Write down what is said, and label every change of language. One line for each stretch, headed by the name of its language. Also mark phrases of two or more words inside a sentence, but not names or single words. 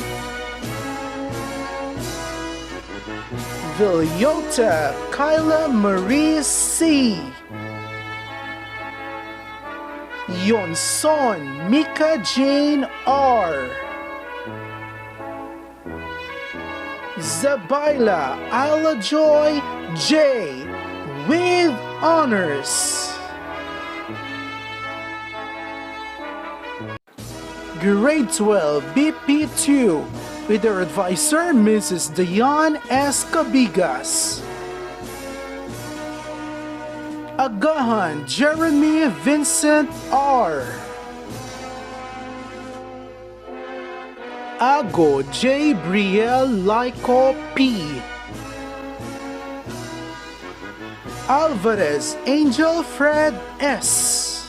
English: Villota Kyla Marie C. Yonson Mika Jane R. Zabaila Isla Joy J. with honors. Grade 12 BP2 with their advisor Mrs. Diane S. Cabigas. Agahan Jeremy Vincent R. Ago J. Brielle Lyco P. Alvarez Angel Fred S.